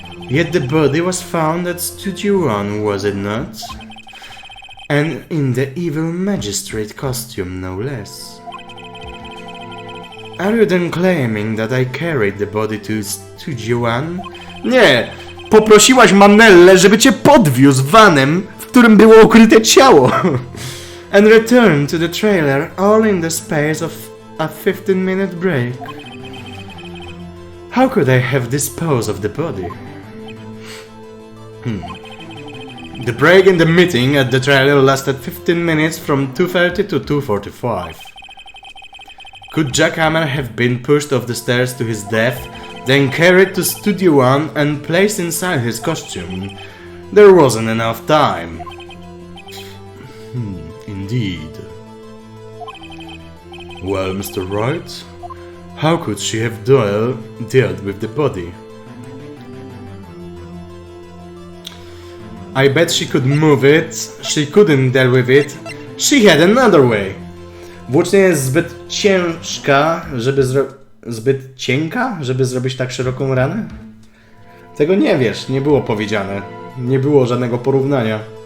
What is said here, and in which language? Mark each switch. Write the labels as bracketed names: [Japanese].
[English] Yet the body was found at Studio 1, was it not? And in the evil magistrate costume, no less. Are you then claiming that I carried the body to Studio 1? [Polish] Nie! Poprosiłaś Manellę, żeby cię podwiózł vanem, w którym było ukryte ciało! [English] And returned to the trailer all in the space of a 15-minute break. How could I have disposed of the body? The break in the meeting at the trailer lasted 15 minutes from 2:30 to 2:45. Could Jack Hammer have been pushed off the stairs to his death, then carried to Studio 1 and placed inside his costume? There wasn't enough time. Indeed. Well, Mr. Wright, how could she have dealt with the body? I bet she could move it, she couldn't deal with it, she had another way. [Polish] Włócznia jest zbyt ciężka, zbyt cienka, żeby zrobić tak szeroką ranę? Tego nie wiesz, nie było powiedziane. Nie było żadnego porównania.